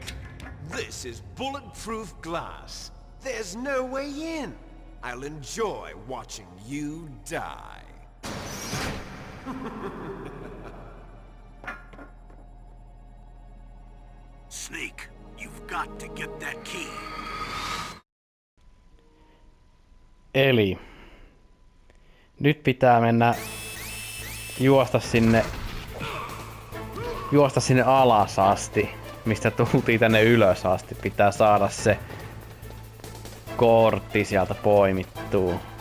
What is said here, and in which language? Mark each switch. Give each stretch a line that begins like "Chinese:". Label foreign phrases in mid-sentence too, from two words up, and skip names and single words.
English: This is bulletproof glass. There's no way in. I'll enjoy watching you die. Snake, you've got to get that key.
Finnish: Eli nyt pitää mennä juosta sinne alas asti, mistä tultiin tänne ylös asti. Pitää saada se kortti sieltä poimittua.